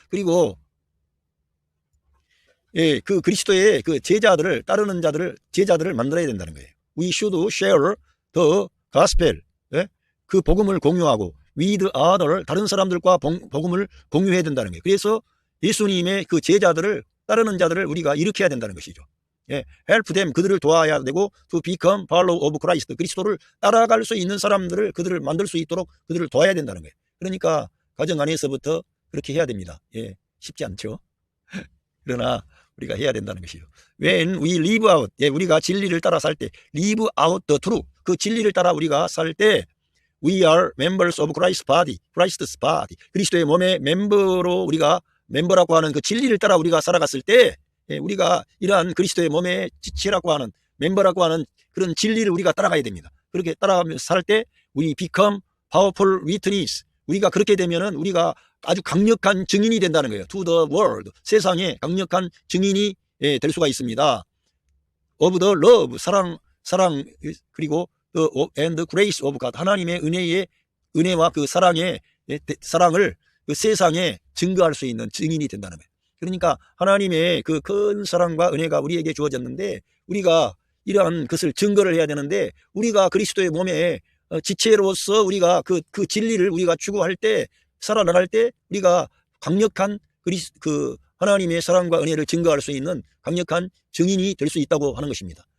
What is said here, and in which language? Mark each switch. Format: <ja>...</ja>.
<ko>그리고 예, 그 그리스도의 그 제자들을 따르는 제자들을 만들어야 된다는 거예요.</ko> <en>We should share the gospel.</en> <ko>예? 그 복음을 공유하고</ko> <en>with other</en> <ko>다른 사람들과 복음을 공유해야 된다는 거예요. 그래서 예수님의 그 제자들을 따르는 자들을 우리가 일으켜야 된다는 것이죠. 예,</ko> <en>help them</en> <ko>그들을 도와야 되고</ko> <en>to become follow of Christ</en> <ko>그리스도를 따라갈 수 있는 사람들을 그들을 만들 수 있도록 그들을 도와야 된다는 거예요. 그러니까 가정 안에서부터 그렇게 해야 됩니다. 예, 쉽지 않죠. 그러나 우리가 해야 된다는 것이죠.</ko> <en>When we live out, 예,</en> <ko>우리가 진리를 따라 살 때,</ko> <en>live out the truth,</en> <ko>그 진리를 따라 우리가 살 때,</ko> <en>we are members of Christ's body, Christ's body.</en> <ko>그리스도의 몸의 멤버로 우리가 멤버라고 하는 그 진리를 따라 우리가 살아갔을 때, 예, 우리가 이러한 그리스도의 몸의 지체라고 하는 멤버라고 하는 그런 진리를 우리가 따라가야 됩니다. 그렇게 따라가면서 살 때,</ko> <en>we become powerful witness.</en> <ko>우리가 그렇게 되면은 우리가 아주 강력한 증인이 된다는 거예요.</ko> <en>To the world.</en> <ko>세상에 강력한 증인이 될 수가 있습니다.</ko> <en>Of the love.</en> <ko>사랑 그리고</ko> <en>the and grace of God.</en> <ko>하나님의 은혜와 그 사랑을 그 세상에 증거할 수 있는 증인이 된다는 거예요. 그러니까 하나님의 그 큰 사랑과 은혜가 우리에게 주어졌는데 우리가 이러한 것을 증거를 해야 되는데 우리가 그리스도의 몸에 지체로서 우리가 그 진리를 우리가 추구할 때 살아나갈 때 우리가 강력한 그 하나님의 사랑과 은혜를 증거할 수 있는 강력한 증인이 될 수 있다고 하는 것입니다.</ko>